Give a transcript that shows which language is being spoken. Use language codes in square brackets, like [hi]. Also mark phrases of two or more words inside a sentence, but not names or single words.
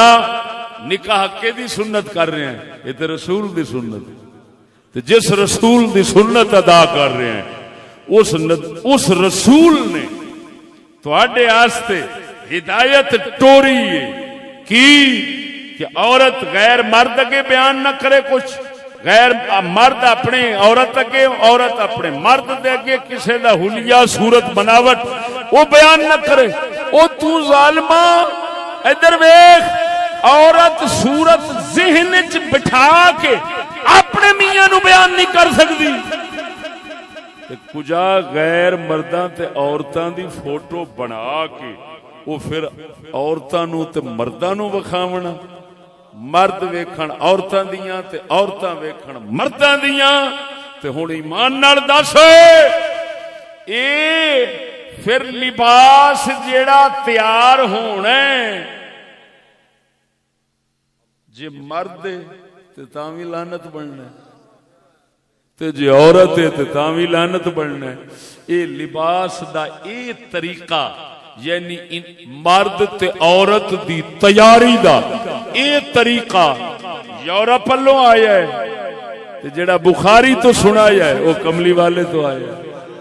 [pa] نکاح کے دی سنت کر رہے ہیں، یہ تو رسول دی سنت، تو جس رسول دی سنت ادا کر رہے ہیں اس رسول نے تواڈے واسطے ہدایت ٹوری ہے کہ عورت غیر مرد اگے بیان نہ کرے، کچھ غیر مرد اپنے عورت اگے، عورت اپنے مرد دے اگے کسے دا حلیہ صورت بناوٹ وہ بیان نہ کرے۔ او تو ظالما ادھر ویکھ، عورت صورت ذہن وچ بٹھا کے اپنے میاں نو بیان نہیں کر سکتی، کجا غیر مرداں تے عورتاں دی فوٹو بنا کے وہ پھر عورتاں نو تے مرداں نو وکھاونا، مرد ویکھن عورتاں دیاں تے عورتاں ویکھن مرداں دیاں، تے ہن ایمان نال دس اے پھر لباس جیڑا تیار ہونا ہے جے مرد تے تاں وی لعنت بننا ہے، تے جے عورت ہے تے تاں وی لعنت بننا ہے۔ اے لباس دا اے طریقہ یعنی مرد تے عورت دی تیاری دا اے طریقہ یورپ والوں آیا ہے، تے جڑا بخاری تو سنایا ہے وہ کملی والے تو آیا ہے۔